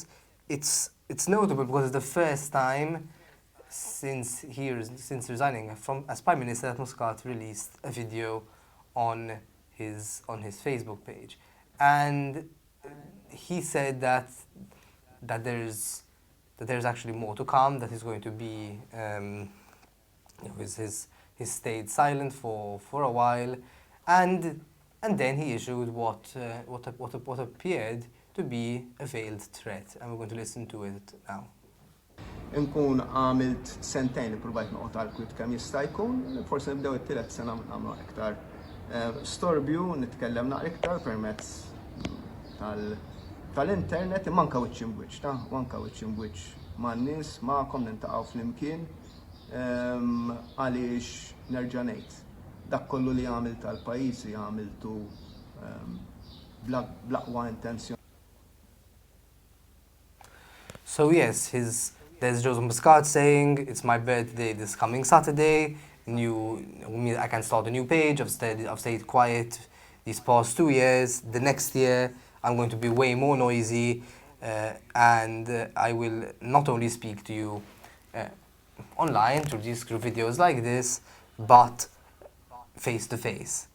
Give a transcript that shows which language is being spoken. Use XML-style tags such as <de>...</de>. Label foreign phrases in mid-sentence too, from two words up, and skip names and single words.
<en>It's notable because it's the first time since resigning as Prime Minister that Muscat released a video on his Facebook page, and he said that there's actually more to come. That he's going to be he stayed silent for a while, and then he issued what appeared to be a veiled threat, and we're going to listen to it now.</en> <mt>Nkun għamilt sentejn provajt noqgħod għall-kwit kemm jista' jkun, forsi nibdew it-tielet sena nagħmlu iktar storbju, nitkellem naqra iktar permezz tal-internet, imma anke wiċċ imwiċċ, anke wiċċ imwiċċ man-nies magħkom nintaqgħu flimkien għaliex nerġa' ngħid dak kollu li għamilt tal-pajjiżi għamiltu bl-aqwa intenzjoni.</mt> <en>So yes, there's Joseph Muscat saying, it's my birthday this coming Saturday, I can start a new page, I've stayed quiet these past 2 years, the next year I'm going to be way more noisy, and I will not only speak to you online through videos like this, but face to face.</en>